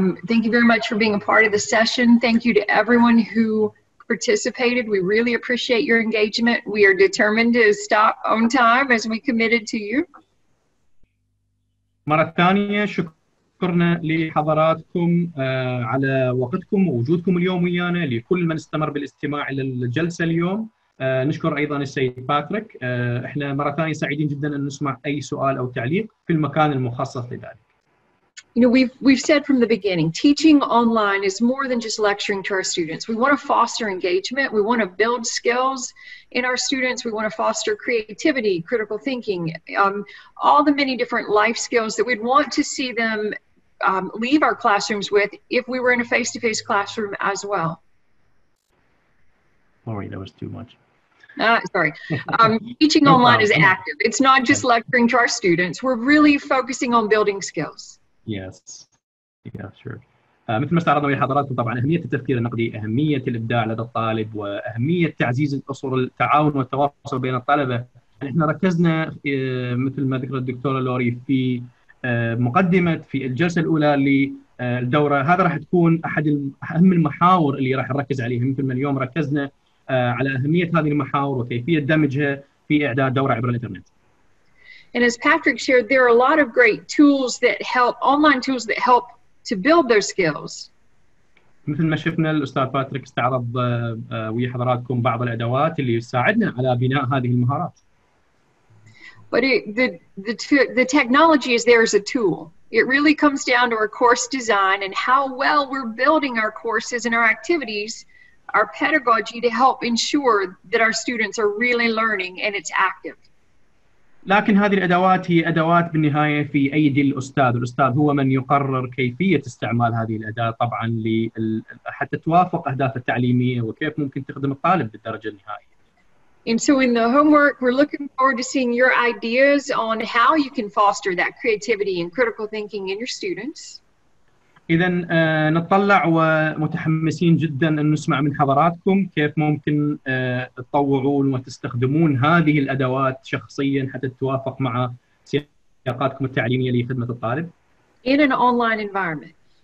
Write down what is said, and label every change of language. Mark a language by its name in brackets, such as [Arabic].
[English] Thank you very much for being a part of the session. Thank you to everyone who participated. We really appreciate your engagement. We are determined to stop on time as we committed to you. [Arabic] مرة ثانية شكرنا لحضراتكم على وقتكم ووجودكم اليوم ويانا. لكل من استمر بالاستماع إلى الجلسة اليوم نشكر أيضا السيد باتريك. احنا مرة ثانية سعيدين جدا أن نسمع أي سؤال أو تعليق في المكان المخصص لذلك. [English] You know, we've said from the beginning, teaching online is more than just lecturing to our students. We want to foster engagement. We want to build skills in our students. We want to foster creativity, critical thinking, all the many different life skills that we'd want to see them leave our classrooms with if we were in a face-to-face classroom as well. Sorry, that was too much. Sorry. Teaching online is active. It's not just lecturing to our students. We're really focusing on building skills. Yes. Yeah, sure. [Arabic] مثل ما استعرضنا ويا حضراتكم طبعا أهمية التفكير النقدي، أهمية الإبداع لدى الطالب، وأهمية تعزيز الأسر التعاون والتواصل بين الطلبة. احنا ركزنا مثل ما ذكر الدكتورة لوري في مقدمة في الجلسة الأولى للدورة. هذا راح تكون أحد أهم المحاور اللي راح نركز عليها، مثل ما اليوم ركزنا على أهمية هذه المحاور وكيفية دمجها في إعداد دورة عبر الإنترنت. [English] And as Patrick shared, there are a lot of great tools that help, online tools that help to build their skills. [Arabic] مثل ما شفنا الأستاذ باتريك استعرض ويا حضراتكم بعض الأدوات اللي تساعدنا على بناء هذه المهارات. [English] But the technology is there as a tool. It really comes down to our course design and how well we're building our courses and our activities, our pedagogy to help ensure that our students are really learning and it's active. [Arabic] لكن هذه الأدوات هي أدوات بالنهاية في أيدي الأستاذ. الأستاذ هو من يقرر كيفية استعمال هذه الأداة طبعا حتى توافق أهدافه التعليمية وكيف ممكن تخدم الطالب بالدرجة النهائية. [English] And so in the homework, we're looking forward to seeing your ideas on how you can foster that creativity and critical thinking in your students. [Arabic] إذا نتطلع ومتحمسين جدا أن نسمع من حضراتكم كيف ممكن تطوعون وتستخدمون هذه الأدوات شخصيا حتى تتوافق مع سياقاتكم التعليمية لخدمة الطالب. [English] In an online environment.